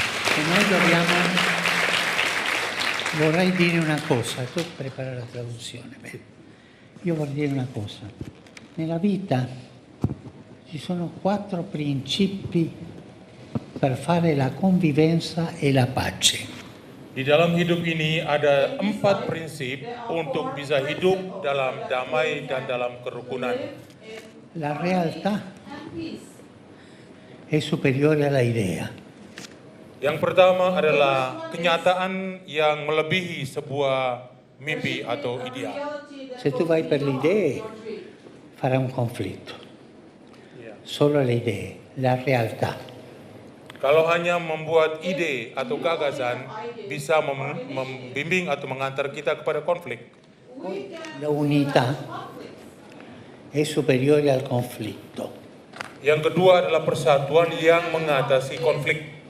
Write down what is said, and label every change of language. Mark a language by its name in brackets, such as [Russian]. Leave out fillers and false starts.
[Italian] E noi dobbiamo... Vorrei dire una cosa, tu prepara la traduzione. Beh, io vorrei dire una cosa. Nella vita ci sono 4 principi per fare la convivenza e la pace. [Indonesian] Di dalam hidup ini ada 4 prinsip untuk bisa hidup dalam damai dan dalam kerukunan. [Italian] La realtà è superiore alla idea. [Indonesian] Yang pertama adalah kenyataan yang melebihi sebuah mimpi atau ideal. [Italian] Se tu vai per le idee, farà un conflitto. Solo le idee, la realtà. [Indonesian] Kalau hanya membuat ide atau gagasan bisa membimbing atau mengantar kita kepada konflik. [Italian] La unità è superiore al conflitto. [Indonesian] Yang kedua adalah persatuan yang mengatasi konflik.